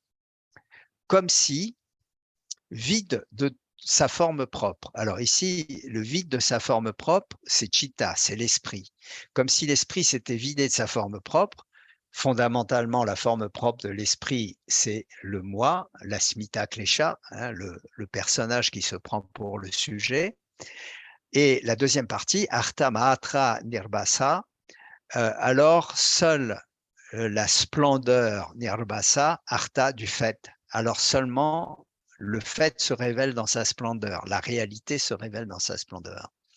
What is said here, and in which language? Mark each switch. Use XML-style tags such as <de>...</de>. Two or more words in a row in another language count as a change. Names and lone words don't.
<fr>Comme si, vide de sa forme propre. Alors ici, le vide de sa forme propre, c'est Chitta, c'est l'esprit. Comme si l'esprit s'était vidé de sa forme propre. Fondamentalement, la forme propre de l'esprit, c'est le moi, la</fr> <sa>स्मिता क्लेश,</sa> <fr>hein, le personnage qui se prend pour le sujet. Et la deuxième partie,</fr> <sa>अर्थ मात्र निर्भासा,</sa> <fr>alors seule la splendeur Nirbhasa, Artha du fait. Alors seulement le fait se révèle dans sa splendeur, la réalité se révèle dans sa splendeur.</fr>